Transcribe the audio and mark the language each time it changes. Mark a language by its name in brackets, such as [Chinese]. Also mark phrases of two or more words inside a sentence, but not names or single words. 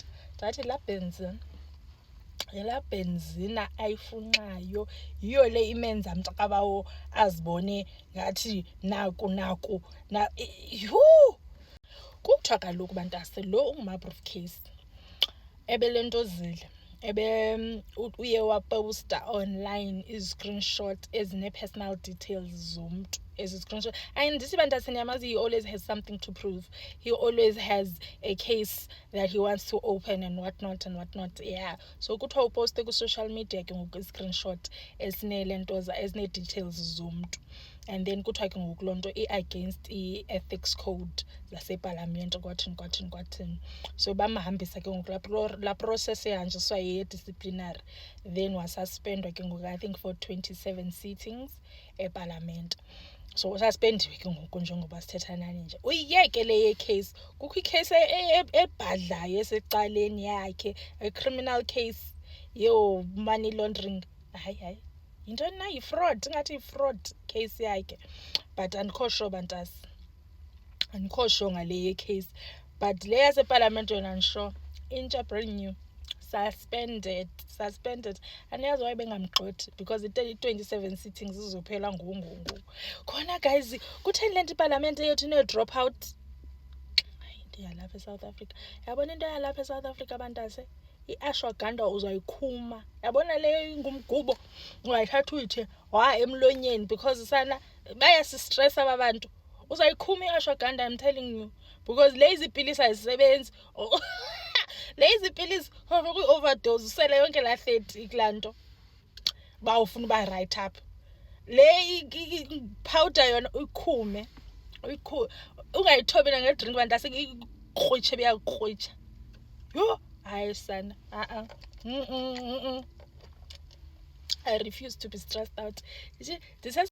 [Xhosa] Ndathi la benzina ayifunxayo yiyo le imenza mntakabawo azibone ngathi naku kuthiwa kaloku bantase lo unguma-proof case ebelentozile uye waposta online i-screenshot ezine- [English] personal details [Xhosa] zomntu. Ezi-screenshot andithi bantase niyamazi, [English] he always has something to prove. He always has a case that he wants to open and whatnot. [Xhosa] Yeah, so kuthiwa uposte ku- [English] social media [Xhosa] ke ngoku i-screenshot ezine-details zomntu. And then kuthiwa ke ngoku loo nto i-against i- [English] ethics code [Xhosa] zasepalamente kwathini. So bamhambisa ke ngoku la process ehanjiswa ye-disciplinary, then wasuspendwa ke ngoku [English] I think [Xhosa] for 27 sittings epalamente. So ususpendiwe ke ngoku njengoba sithetha nani nje. Uyiyeke le ye-case, kukho icase ebhadlayo esecaleni yakhe, [English] a criminal case money laundering. [Xhosa] Hayi yintoni na, yi-fraud, ingathi yi- [English] fraud case [Xhosa] yakhe, but andikho sure bantasi, andikho sure ngale ye-case. But le yasepalamente yona ndisho intsha, [English] brand new, suspended. [Xhosa] Andiyazi why bengamgxothi because i-27 sittings zizophela ngoku. Khona guys, kutheni le nto ipalamente yethu ine- [English] drop out? [Xhosa] Into yalapha eSouth Africa. Yabona into yalapha eSouth Africa bantase, i-ashwagandha uzayikhuma. Yabona le ngumgubo ungayithatha uyithe emlonyeni because sana bayasistressa aba bantu. Uzayikhuma i-ashwagandha, [English] I'm telling you, [Xhosa] because [English] lazy pills [Xhosa] ayisebenzi. [English] Lazy pills overdose [Xhosa] usele yonke la 30 kulanto bawufuna uba [English] right up. [Xhosa] Le powder yona uyikhume ungayithobi ngedrink bantase ikrwitshe beyakrwitsha. Yho hayi sana [English] I refuse to be stressed out. This has